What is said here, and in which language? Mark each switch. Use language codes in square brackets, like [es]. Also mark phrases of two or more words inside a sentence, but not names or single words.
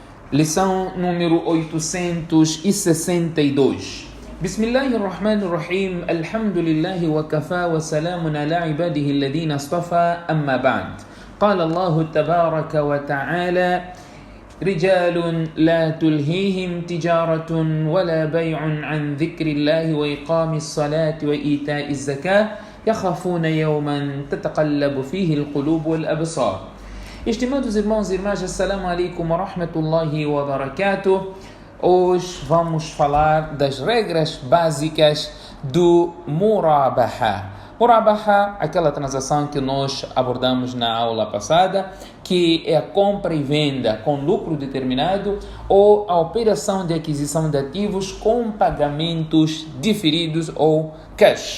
[pt] Lição número 862. [ar] بسم الله الرحمن الرحيم. الحمد لله وكفى وسلام على عباده الذين اصطفى أما بعد. قال الله تبارك وتعالى: رجال لا تلهيهم تجارة ولا بيع عن ذكر الله وإقام الصلاة وإيتاء الزكاة يخافون يوما تتقلب فيه القلوب والأبصار. [pt] Estimados irmãos e irmãs, [ar] السلام عليكم ورحمة الله وبركاته. [pt] Hoje vamos falar das regras básicas do Murabaha. Murabaha, aquela transação que nós abordamos na aula passada, que é a compra e venda com lucro determinado ou a operação de aquisição de ativos com pagamentos diferidos ou cash.